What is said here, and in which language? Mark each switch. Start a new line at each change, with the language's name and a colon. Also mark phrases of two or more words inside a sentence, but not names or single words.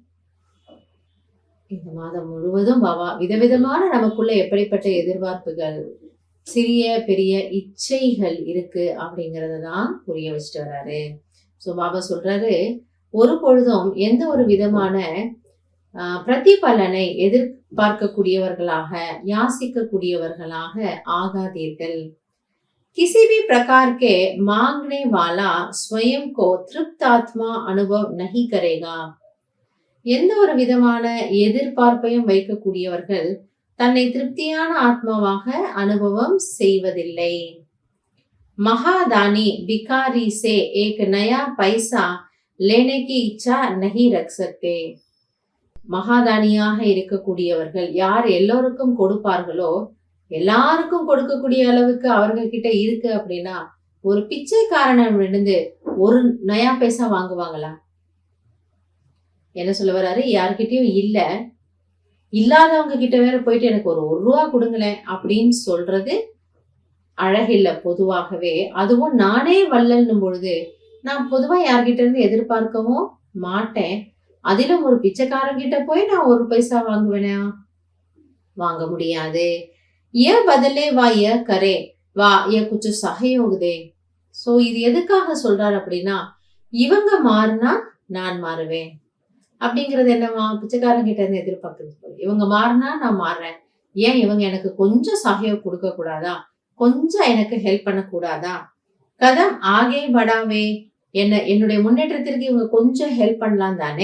Tamil: இந்த மாதம் முழுவதும் பாபா விதவிதமான நமக்குள்ள எப்படிப்பட்ட எதிர்பார்ப்புகள், சிறிய பெரிய இச்சைகள் இருக்கு அப்படிங்கறத தான் புரிய வச்சுட்டு வர்றாரு. ஸோ பாபா சொல்றாரு, ஒரு பொழுதும் எந்த ஒரு விதமான பிரதிபலனை எதிர்பார்க்கக்கூடியவர்களாக, யாசிக்கக்கூடியவர்களாக ஆகாதீர்கள்.
Hindi: किसी भी प्रकार के मांगने वाला स्वयं को तृप्तात्मा अनुभव नहीं करेगा.
Tamil: எந்த ஒரு விதமான எதிர்பார்ப்பையும் வைக்கக்கூடியவர்கள் தன்னை திருப்தியான ஆத்மாவாக அனுபவம் செய்வதில்லை.
Hindi: महादानी भिखारी से एक नया पैसा लेने की इच्छा नहीं रख सकते.
Tamil: மகாதானியாக இருக்கக்கூடியவர்கள் யார் எல்லோருக்கும் கொடுப்பார்களோ, எல்லாருக்கும் கொடுக்கக்கூடிய அளவுக்கு அவர்கள் கிட்ட இருக்கு அப்படின்னா, ஒரு பிச்சைக்காரனிடம் இருந்து ஒரு
Hindi: नया पैसा
Tamil: வாங்குவாங்களா? என்ன சொல்ல வர்றாரு, யார்கிட்டயும் இல்ல, இல்லாதவங்க கிட்ட வேற போயிட்டு எனக்கு ஒரு ரூபா கொடுங்களேன் அப்படின்னு சொல்றது அழகில்ல. பொதுவாகவே அதுவும் நானே வள்ளல்னும் பொழுது நான் பொதுவா யார்கிட்ட இருந்து எதிர்பார்க்கவும் மாட்டேன். அதிலும் ஒரு பிச்சைக்காரங்கிட்ட போய் நான் ஒரு பைசா வாங்குவேனா? வாங்க முடியாது.
Hindi: ये बदले वा ये करे वा ये कुछ सहयोग दे.
Tamil: சோ இது எதுக்காக சொல்றாரு அப்படின்னா, இவங்க மாறினா நான் மாறுவேன் அப்படிங்கிறது என்னவா? பிச்சைக்காரன் கிட்ட இருந்து எதிர்பார்க்கறது. இவங்க மாறினா நான் மாறுறேன், ஏன் இவங்க எனக்கு கொஞ்சம் சஹயோக் கொடுக்க கூடாதா? கொஞ்சம் எனக்கு ஹெல்ப் பண்ண கூடாதா?
Hindi: कदम आगे बढ़ावे,
Tamil: என்னுடைய முன்னேற்றத்திற்கு இவங்க கொஞ்சம் ஹெல்ப் பண்ணலாம் தானே.